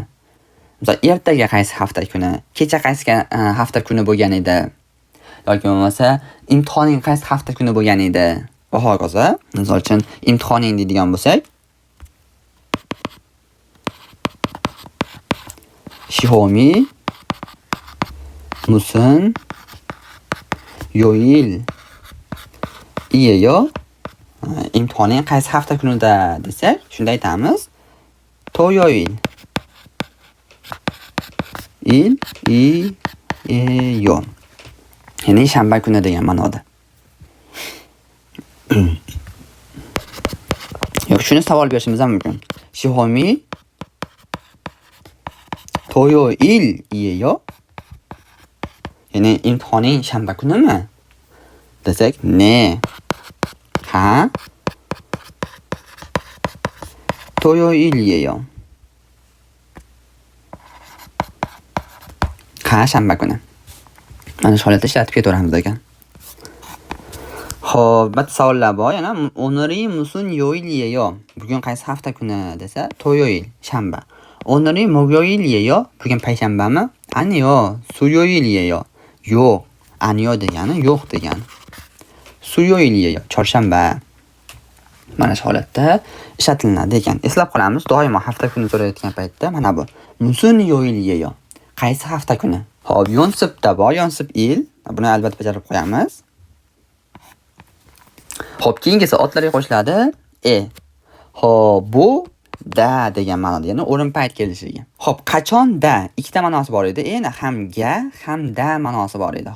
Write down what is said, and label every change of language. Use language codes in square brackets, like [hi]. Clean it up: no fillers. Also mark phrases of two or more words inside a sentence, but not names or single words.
[uz] Misol ertaga qaysi hafta kuni, kecha qaysi hafta kuni bo'lgan edi, yoki bo'lmasa imtihoning qaysi hafta kuni bo'lgan edi va hokazo. Misol uchun imtihoning deydigan bo'lsak, Xiaomi [ko] 무슨 요일 이에요? [uz] imtihonning qaysi hafta kunida desak, shunda aytamiz. [ko] 토요일 이에요. [uz] Ya'ni shanba kuni degan ma'noda. Yo'q, shuni savol berishimiz ham mumkin. [ko] Xiaomi 토요일이에요? [uz] Ya'ni imtihonning shanba kunimi? desak, ne. Ha. [ko] 토요일이에요. [uz] Ha, shanba kuni. Mana shu holatda ishlatib ketaveramiz ekan. Xo'p, bitta savollar bor. Yana [ko] 오늘이 무슨 요일이에요? [uz] Bugun qaysi hafta kuni desa, [ko] 토요일, shanba. 오늘이 목요일이에요? [uz] Bugun payshanbami? [ko] 아니요, 수요일이에요. [uz] Yo'q, 아니요 degani yo'q degani. 수요일이에요, chorshanba. Mana shu holatda ishlatiladi ekan. Eslab qolamiz, doimo hafta kuni so'rayotgan paytda mana bu. [ko] 무슨 요일이에요? [uz] Qaysi hafta kuni? Xo'p, yonsibda bor, yonsib il. Buni albatta bajarib qo'yamiz. Xo'p, keyingisi otlarga qo'shiladi. Xo'p, bu da degan ma'noda, ya'ni o'rin payt kelishiga. Xo'p, qachon da ikkita ma'nosi bor edi. Yana ham ga, ham da ma'nosi bor edi.